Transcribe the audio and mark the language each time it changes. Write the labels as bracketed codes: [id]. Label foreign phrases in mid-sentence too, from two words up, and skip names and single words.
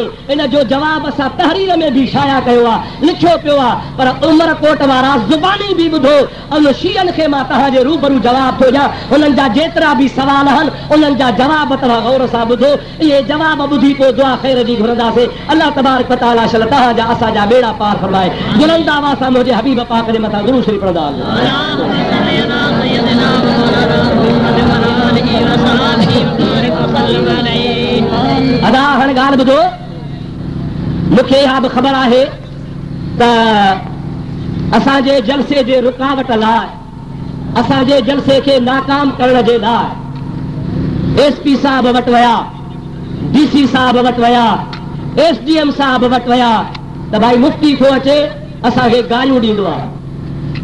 [sd] इन जो जवाब असां तहरीर में बि शाया कयो आहे, लिखियो पियो आहे। पर उमरकोट वारा ज़ुबानी बि ॿुधो, उन शीयनि खे मां तव्हांजे रूबरू जवाब थो ॾियां। उन्हनि जा जेतिरा बि सवाल आहिनि, उन्हनि जा जवाब तव्हां गौर सां ॿुधो। इहे जवाब ॿुधी पोइ दुआ ख़ैर जी घुरंदासीं। [ar] الله تبارك وتعالى [sd] शल तव्हांजा असांजा बेड़ा पार फरमाए। बुलंद आवाज़ सां मुंहिंजे हबीब पाक जे मथां दुरूद शरीफ़ पढ़ंदा। अदा हाणे ॻाल्हि ॿुधो, मूंखे इहा बि ख़बर आहे त असांजे जलसे जे रुकावट लाइ, असांजे जलसे खे नाकाम करण जे लाइ एसपी साहब वटि विया, डीसी साहब वटि विया, एसडीएम साहब वटि विया त भाई मुफ्ती थो अचे, असांखे गालियूं ॾींदो आहे।